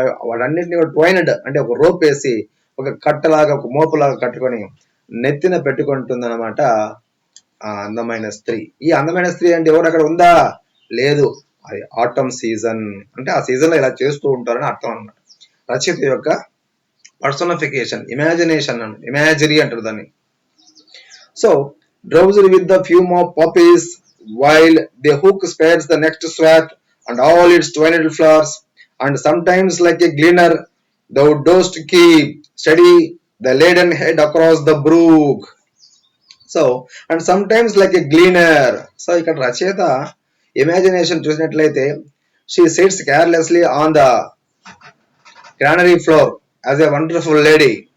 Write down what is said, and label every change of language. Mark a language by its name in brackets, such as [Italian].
[Telugu] వాటన్నిటిని ట్వైనడ్ అంటే ఒక రోప్ వేసి ఒక కట్టలాగా ఒక మోపులాగా కట్టుకొని నెత్తిన పెట్టుకుంటుంది అనమాట ఆ అందమైన స్త్రీ. ఈ అందమైన స్త్రీ అంటే ఎవరు అక్కడ ఉందా? లేదు, అది ఆటమ్ సీజన్, అంటే ఆ సీజన్ లో ఇలా చేస్తూ ఉంటారని అర్థం అనమాట. రచయిత యొక్క పర్సనిఫికేషన్, ఇమాజినేషన్, ఇమాజిరీ అంటారు దాన్ని. [English] So drowsed with the fume of poppies, while the hook spares the next swath and all its twined flowers, and sometimes like a gleaner thou dost keep steady the laden head across the brook. So and sometimes like a gleaner. [Telugu] So ఇక్కడ రచయిత imagination చూసినట్లయితే [English] She sits carelessly on the granary floor as a wonderful lady.